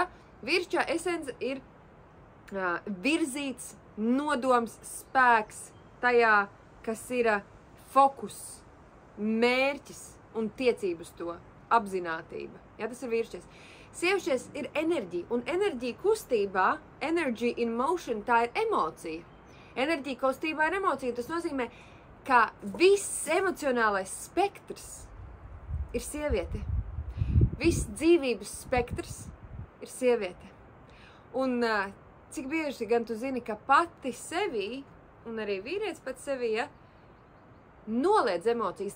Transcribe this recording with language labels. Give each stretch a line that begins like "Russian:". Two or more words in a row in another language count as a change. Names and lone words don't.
Latvian: Vīrišķā esence ir virzīts nodoms, spēks tajā, kas ir fokus, mērķis un tiecība uz to, apzinātība. Ja, tas ir vīrišķis. Sievišķies ir enerģija, un enerģija kustībā,
English: energy in motion,
Latvian: tā ir emocija. Enerģija kustībā ir emocija, tas nozīmē, ka viss emocionālais spektrs ir sieviete. Viss dzīvības spektrs ir sieviete. Un cik bieži gan tu zini, ka pati sevī, un arī vīrietis pats sevī, ja, noliedz emocijas.